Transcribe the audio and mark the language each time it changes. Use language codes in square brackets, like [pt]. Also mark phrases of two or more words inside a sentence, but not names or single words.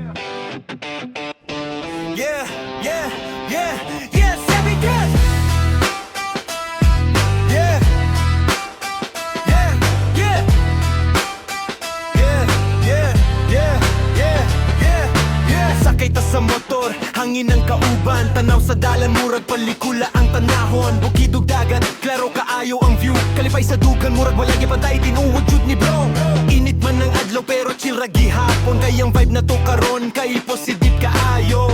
[en] Yeah, yeah, yeah, yeah, sabi yes. Yeah. Yeah, yeah. Yeah, yeah, yeah, yeah, yeah, yeah. [ceb] Sakay ta sa motor, hangin ng kauban, tanaw sa dalan, murag pelikula ang tanahon. Bukidog dagat, klaro kaayo ang view. Kalipay sa dugan, murag wala gipantay, tinuod jud ni bro. Init man ng adlaw pero chill ra gihapon. Kayang vibe na to karon, kay positive kaayo.